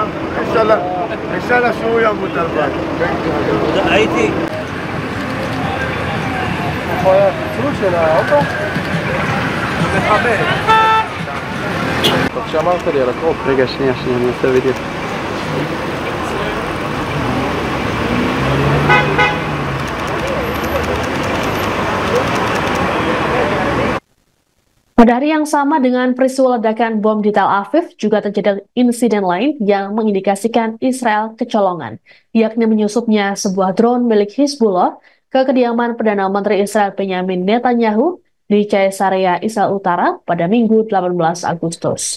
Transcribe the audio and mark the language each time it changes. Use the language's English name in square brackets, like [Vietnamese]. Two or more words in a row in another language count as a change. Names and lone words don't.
[Hebrew] אינשאללה שהוא ימות על בית. הייתי. איפה היה הפיצול של האוטו? טוב שאמרת לי על הקרוב. רגע, שנייה, אני אעשה וידאו. [Indonesian] Pada hari yang sama dengan peristiwa ledakan bom di Tel Aviv, juga terjadi insiden lain yang mengindikasikan Israel kecolongan, yakni menyusupnya sebuah drone milik Hizbullah ke kediaman Perdana Menteri Israel Benjamin Netanyahu di Caesarea, Israel Utara pada Minggu 18 Agustus.